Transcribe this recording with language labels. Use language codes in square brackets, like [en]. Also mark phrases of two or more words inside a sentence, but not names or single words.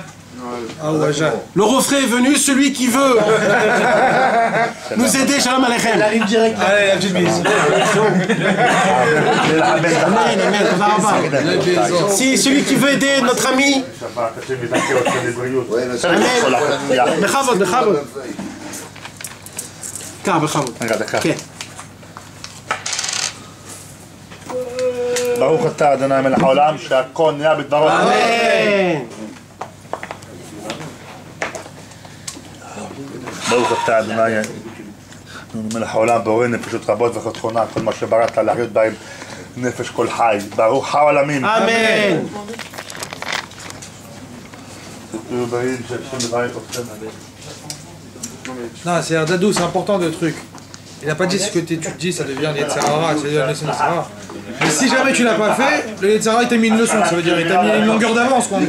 [fr] Le refrain est venu, celui qui veut nous aider, [he] שלום עליכם. [fr] Il arrive direct. Allez, la petite bise. Si celui qui veut aider notre ami. Amen. Bechavod. Car, bechavod. [he] ברוך אתה אדוני מלך העולם שהכל נהיה בדברו. אמן. ברוך אתה אדוני מלך העולם בורא נפשות רבות וחתכונה כל מה שבראת להחיות בהם נפש כל חי. ברוך העולמים. אמן. [fr] Non, c'est Ardadou, c'est important le truc. Il n'a pas dit ce que tu dis, ça devient le Yetzirah, ça devient le Yetzirah. Mais si jamais tu l'as pas fait, le Yetzirah il t'a mis une leçon, ça veut dire il t'a mis une longueur d'avance, quoi.